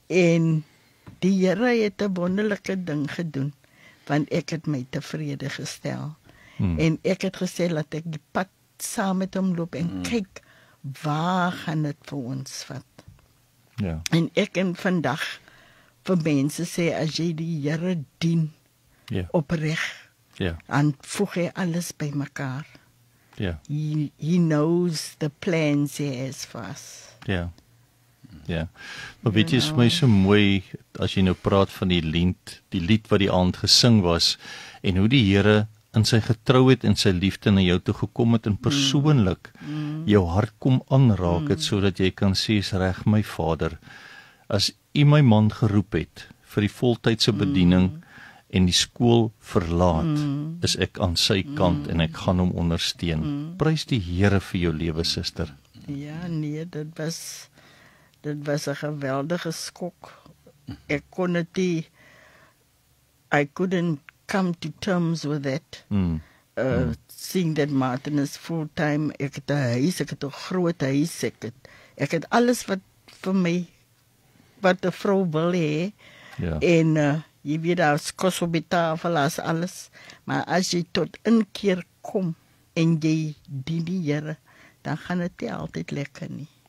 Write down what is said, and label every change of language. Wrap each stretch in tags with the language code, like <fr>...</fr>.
<af>En die Here het 'n wonderlike ding gedoen, want ek het my tevrede gestel. En ek het gesê, laat ek die pad saam met hom loop, en kyk, waar gaan dit vir ons vat? ja, En ek kan vandag vir mense sê, as jy die Here dien, ja, opreg, ja, dan voeg hy alles by mekaar. ja,</af> <en>He knows the plans he has for us.</en> <af>ja, ja. Maar weet jy, is my so mooi, as jy nou praat van die lied wat die aand gesing was, en hoe die Here in sy getrouheid en sy liefde na jou toe gekom het, en persoonlik jou hart kom aanraak het, sodat jy kan sê, is reg my Vader, as U my man geroep het, vir die voltydse bediening, en die skool verlaat, is ek aan sy kant en ek gaan hom ondersteun. Prys die Here vir jou lewe, suster. Ja, nee, dit was 'n geweldige skok. Ek kon dit nie,</af> <en>I couldn't come to terms with that. Seeing that Martin is full-time,</en> <af>ek het 'n huis, ek het 'n groot huis, ek het alles wat vir my, wat 'n vrou wil hê. Ja. En jy weet, daar's kos op die tafel, as alles. Maar as jy tot inkeer kom en jy dien die Here, dan gaan dit nie altyd lekker nie.</af>